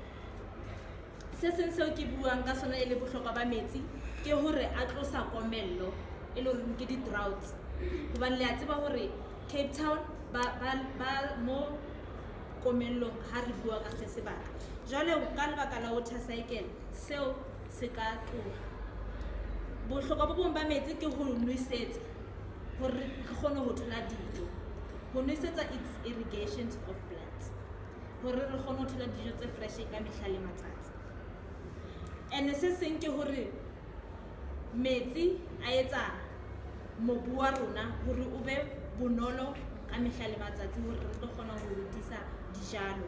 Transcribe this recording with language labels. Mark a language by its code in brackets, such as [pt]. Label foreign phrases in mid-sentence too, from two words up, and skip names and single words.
[st] Se seng seo ke buang ka sona e le bohlokwa ba metsi ke hore a tlosa komello, e le hore ke di-droughts. Hobane le a tseba hore Cape Town ba mo komellong ha re bua ka se sebaka. Jwale ka lebaka la water cycle, seo se ka tloha. Bohlokwa bo bong ba metsi ke ho nwesetsa hore re kgone ho thola dijo. Ho nwesetsa [en] its irrigation of plants, [st] hore re kgone ho thola dijo tse fresh ka mehla le matsatsi. And se seng ke hore metsi a etsa mobu wa rona hore o be bonolo ka mehla le matsatsi, hore re tlo kgona ho hodisa dijalo.